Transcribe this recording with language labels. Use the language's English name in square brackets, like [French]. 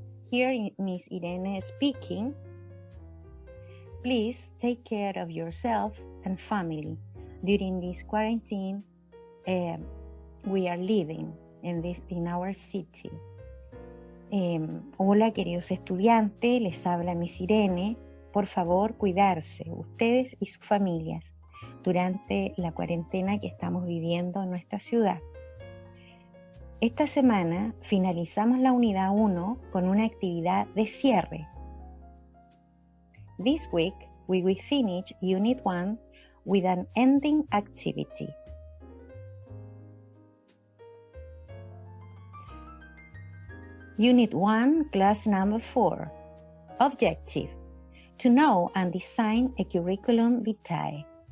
[English] Here Miss Irene speaking. Please take care of yourself and family during this quarantine we are living in our city. [Spanish] Hola, queridos estudiantes, les habla Miss Irene. Por favor, cuidarse, ustedes y sus familias, durante la cuarentena que estamos viviendo en nuestra ciudad. Esta semana finalizamos la unidad 1 con una actividad de cierre. [English] This week, we will finish Unit 1 with an ending activity. Unit 1, class number 4. Objective: to know and design a curriculum vitae.